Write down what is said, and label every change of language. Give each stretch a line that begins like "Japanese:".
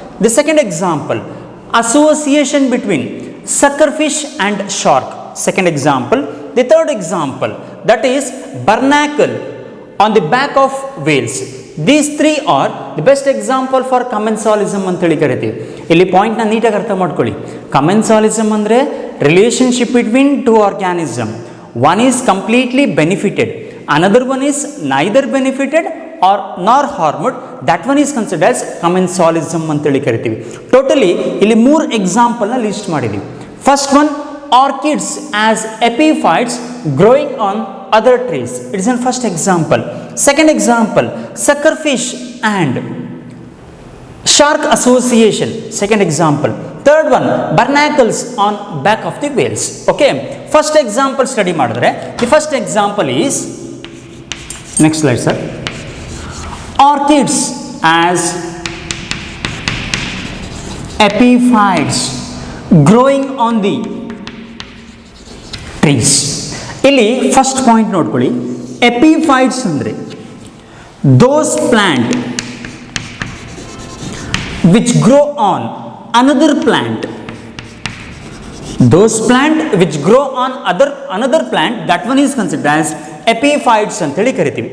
English: The second example association between suckerfish and shark. Second example. The third example that is barnacle on the back of whales. These three are the best example for commensalism
Kannada: ಅಂತೇಳಿ ಕರಿತೀವಿ. ಇಲ್ಲಿ ಪಾಯಿಂಟ್ನ ನೀಟಾಗಿ ಅರ್ಥ ಮಾಡ್ಕೊಳ್ಳಿ.
English: Commensalism ಅಂದರೆ relationship between two organism. One is completely benefited, another one is neither benefited or nor harmed, that one is considered as commensalism
Kannada: ಅಂತೇಳಿ ಕರಿತೀವಿ.
English: Totally ಇಲ್ಲಿ 3 ಎಕ್ಸಾಂಪಲ್ನ list ಮಾಡಿದ್ದೀವಿ. First one, orchids as epiphytes growing on other trees. It is an first example. Second example, suckerfish and shark association. Second example. Third one, barnacles on back of the whales. Okay, first example study madidre. The first example is, next slide sir, orchids as epiphytes growing on the trees.
Kannada: ಇಲ್ಲಿ first point ನೋಡ್ಕೊಳ್ಳಿ,
English: Epiphytes ಅಂದರೆ those plant which grow on another plant. Those plant which grow on another plant, that one is considered as epiphytes
Kannada: ಅಂತೇಳಿ ಕರಿತೀವಿ.